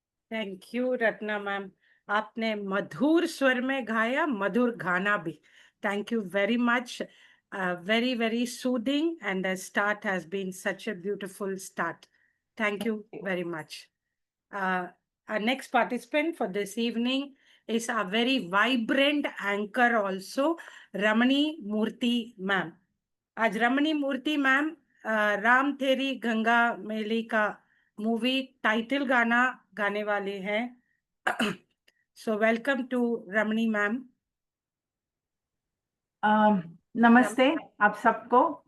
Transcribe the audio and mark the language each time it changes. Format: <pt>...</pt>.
<hi>Thank you Ratna ma'am, आपने मधुर स्वर में गाया, मधुर गाना भी।</hi> <en>Thank you very much, very very soothing, and the start has been such a beautiful start. Thank you very much. Our next participant for this evening is a very vibrant anchor also, Ramani Murthy ma'am.</en> <hi>आज रमणी मूर्ति ma'am Ram तेरी गंगा मैली का movie title गाना गाने वाले हैं।</hi> <en>So welcome to Ramani ma'am.</en> <hi>नमस्ते आप सबको।</hi>